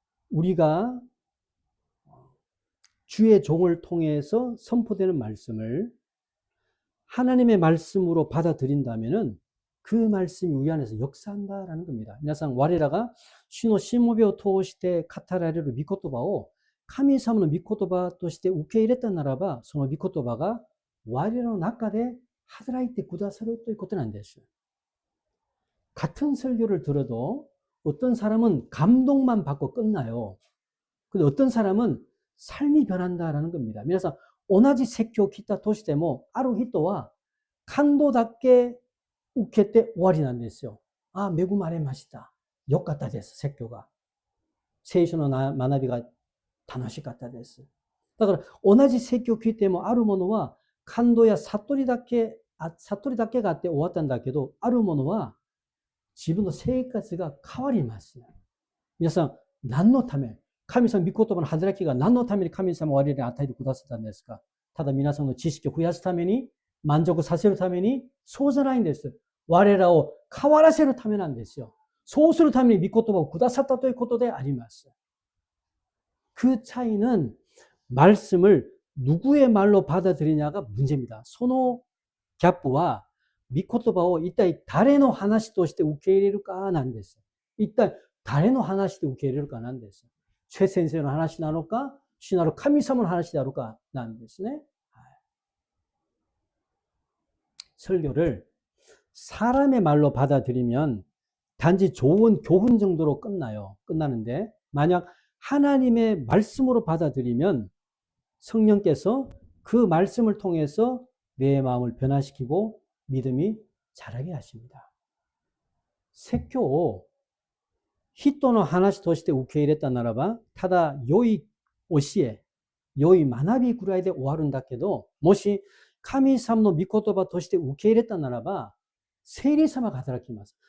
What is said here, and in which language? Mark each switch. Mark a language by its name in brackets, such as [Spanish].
[Korean] 우리가 주의 종을 통해서 선포되는 말씀을 하나님의 말씀으로 받아들인다면은 그 말씀이 우리 안에서 역사한다라는 겁니다. [Japanese] 皆さん、我らが主のしもべを通して語られる御言葉を神様の御言葉として受け入れたならば、その御言葉が我らの中で働いてくださるということなんです。 [Korean] 같은 설교를 들어도 어떤 사람은 감동만 받고 끝나요. 근데 어떤 사람은 삶이 변한다라는 겁니다. [Japanese] 皆さん、同じ説教を聞いたとしても、ある人は感動だけ受けて終わりなんですよ。あ、恵まれました。よかったです、説教が。聖書の学びが楽しかったです。だから同じ説教を聞いても、あるものは感動や悟りだけがあって終わったんだけど、あるものは自分の生活が変わります。皆さん、何のため、神様御言葉の働きが何のために神様を我々に与えてくださったんですか？ただ皆さんの知識を増やすために、満足させるために、そうじゃないんです。我らを変わらせるためなんですよ。そうするために御言葉をくださったということであります。 [Korean] 그 차이는 말씀을 누구의 말로 받아들이냐가 문제입니다. [Japanese] そのギャップは御言葉を一体誰の話として受け入れるかなんです。一体誰の話で受け入れるかなんです。최先生の話なのか、主なる神様の話であるかなんですね。 [Korean] 설교를 사람의 말로 받아들이면 단지 좋은 교훈 정도로 끝나는데, 만약 하나님의 말씀으로 받아들이면 성령께서 그 말씀을 통해서 내 마음을 변화시키고 믿음이 자라게 하십니다. [Japanese] 説教を人の話として受け入れたならば、ただ良い教え、良い学びぐらいで終わるんだけど、もし神様の御言葉として受け入れたならば、聖霊様が働きます。